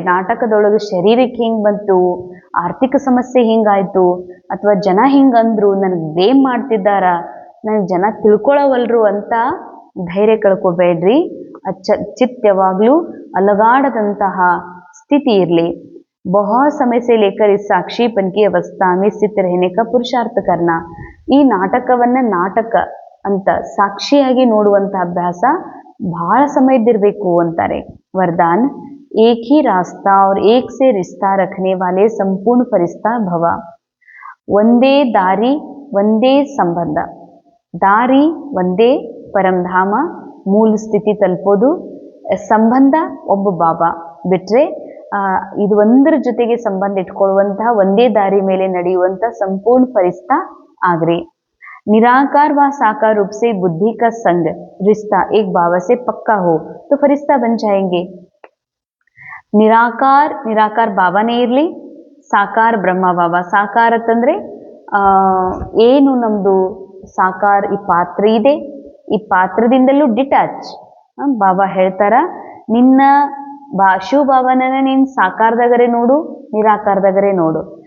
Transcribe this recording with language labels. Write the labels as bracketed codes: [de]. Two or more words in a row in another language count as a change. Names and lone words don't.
[kn] ನಾಟಕದೊಳಗೆ ಶರೀರಕ್ಕೆ ಹಿಂಗ್ ಬಂತು, ಆರ್ಥಿಕ ಸಮಸ್ಯೆ ಹಿಂಗಾಯ್ತು, ಅಥವಾ ಜನ ಹಿಂಗಂದ್ರು, ನನಗೆ ಬ್ಲೇಮ್ ಮಾಡ್ತಿದ್ದಾರ, ನನಗೆ ಜನ ತಿಳ್ಕೊಳವಲ್ರು ಅಂತ ಧೈರ್ಯ ಕಳ್ಕೊಬೇಡ್ರಿ. ಚಿತ್ತ ಯಾವಾಗ್ಲೂ ಅಲಗಾಡದಂತಹ ಸ್ಥಿತಿ ಇರಲಿ. [hi] बहुत समय से लेकर इस साक्षीपन की अवस्था में स्थित रहने का पुरुषार्थ करना. [kn] ಈ ನಾಟಕವನ್ನ ನಾಟಕ ಅಂತ ಸಾಕ್ಷಿಯಾಗಿ ನೋಡುವಂತ ಅಭ್ಯಾಸ ಬಹಳ ಸಮಯದಿರ್ಬೇಕು ಅಂತಾರೆ. [hi] वरदान, एक ही रास्ता और एक से रिश्ता रखने वाले संपूर्ण फरिश्ता भव. [kn] ಒಂದೇ ದಾರಿ, ಒಂದೇ ಸಂಬಂಧ. ದಾರಿ ಒಂದೇ, ಪರಂಧಾಮ ಮೂಲ ಸ್ಥಿತಿ ತಲುಪೋದು. ಸಂಬಂಧ ಒಬ್ಬ ಬಾಬಾ ಬಿಟ್ರೆ ಇದು ಒಂದರ ಜೊತೆಗೆ ಸಂಬಂಧ ಇಟ್ಕೊಳ್ಳುವಂತಹ ಒಂದೇ ದಾರಿ ಮೇಲೆ ನಡೆಯುವಂತ ಸಂಪೂರ್ಣ ಫರಿಶ್ತಾ ಆಗ್ರಿ. [hi] निराकार व साकार रूप से बुद्धि का संग रिश्ता एक बाबा से पक्का हो तो फरिश्ता बन जाएंगे. [kn] ನಿರಾಕಾರ ಬಾಬಾನೇ ಇರಲಿ, ಸಾಕಾರ ಬ್ರಹ್ಮ ಬಾಬಾ. ಸಾಕಾರ ಅಂತಂದ್ರೆ ಏನು ನಮ್ದು ಸಾಕಾರ ಈ ಪಾತ್ರ ಇದೆ, ಈ ಪಾತ್ರದಿಂದಲೂ ಡಿಟ್ಯಾಚ್. ಬಾಬಾ ಹೇಳ್ತಾರ, ನಿನ್ನ ಶಿವ ಬಾಬಾನ ನೀನ್ ಸಾಕಾರದಾಗರೆ ನೋಡು, ನಿರಾಕಾರದಾಗರೆ ನೋಡು.